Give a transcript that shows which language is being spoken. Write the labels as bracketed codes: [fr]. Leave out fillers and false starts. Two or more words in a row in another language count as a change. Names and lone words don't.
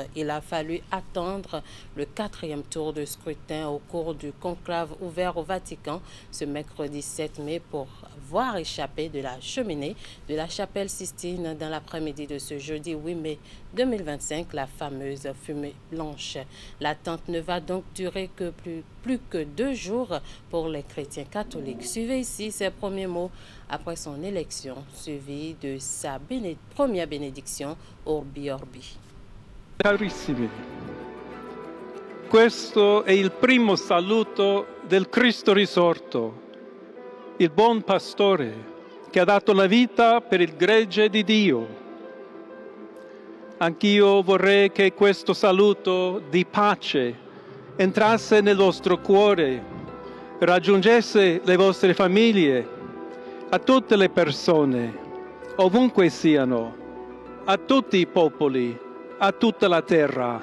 [fr] Il a fallu attendre le 4e tour de scrutin au cours du conclave ouvert au Vatican ce mercredi 7 mai pour voir échapper de la cheminée de la chapelle Sistine dans l'après-midi de ce jeudi 8 mai 2025 la fameuse fumée blanche. L'attente ne va donc durer que plus que 2 jours pour les chrétiens catholiques. Suivez ici ses premiers mots après son élection, suivi de sa première bénédiction Orbi Orbi. [it] Carissimi, questo è il primo saluto del Cristo risorto, il buon pastore che ha dato la vita per il gregge di Dio. Anch'io vorrei che questo saluto di pace entrasse nel vostro cuore, raggiungesse le vostre famiglie, a tutte le persone, ovunque siano, a tutti i popoli, a tutta la terra.